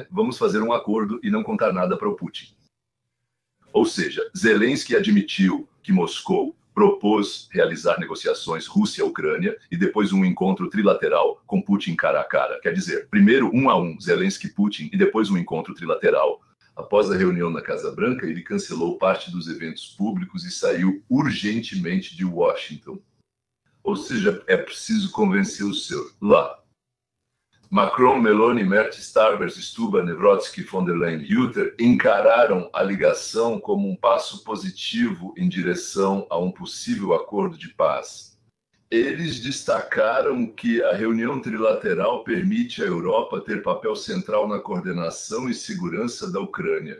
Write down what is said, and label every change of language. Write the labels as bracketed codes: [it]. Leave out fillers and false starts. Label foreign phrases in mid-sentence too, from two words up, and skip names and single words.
[pt] Vamos fazer um acordo e não contar nada para o Putin. Ou seja, Zelensky admitiu que Moscou propôs realizar negociações Rússia-Ucrânia e depois um encontro trilateral com Putin cara a cara. Quer dizer, primeiro 1 a 1, Zelensky-Putin, e depois um encontro trilateral. Após a reunião na Casa Branca, ele cancelou parte dos eventos públicos e saiu urgentemente de Washington. Ou seja, é preciso convencer o seu lá. Macron, Meloni, Merz, Starmer, Stuba, Nevrotsky, von der Leyen e Hutter encararam a ligação como um passo positivo em direção a um possível acordo de paz. Eles destacaram que a reunião trilateral permite à Europa ter papel central na coordenação e segurança da Ucrânia.